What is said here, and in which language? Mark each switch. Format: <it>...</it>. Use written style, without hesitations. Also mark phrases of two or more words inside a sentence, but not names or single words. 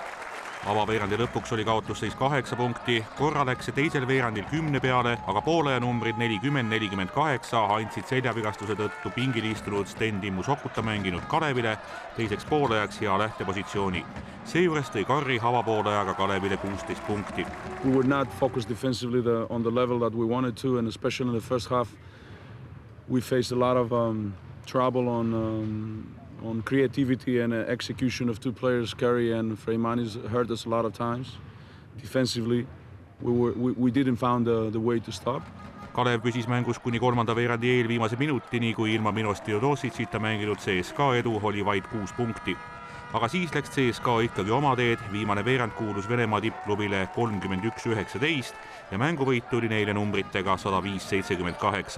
<et>Avaveerandi lõpuks oli kaotusseis 8 punkti, korra läks see teisel veerandil 10 peale, aga poolaja numbrid 40-48 andsid seljavigastuse tõttu pingil istunud Sten Timmu Sokuta mänginud Kalevile teiseks poolajaks hea lähtepositsiooni. Seejuures tõi Carri avapoolajaga Kalevile 16 punkti.</et> <en>We were not focused defensively on the level that we wanted to, and especially in the first half we faced a lot of trouble on creativity and execution of two players. Carri and Freimanis hurt us a lot of times. Defensively, we didn't find the way to stop.</en> <et>Kalev püsis mängus kuni kolmanda veerandi eelviimase minutini, kui ilma Milos Teodosicita mänginud CSKA edu oli vaid 6 punkti. Aga siis läks CSKA ikkagi oma teed, viimane veerand kuulus Venemaa tippklubile 31-19 ja mänguvõit tuli neile numbritega 105-78.</et>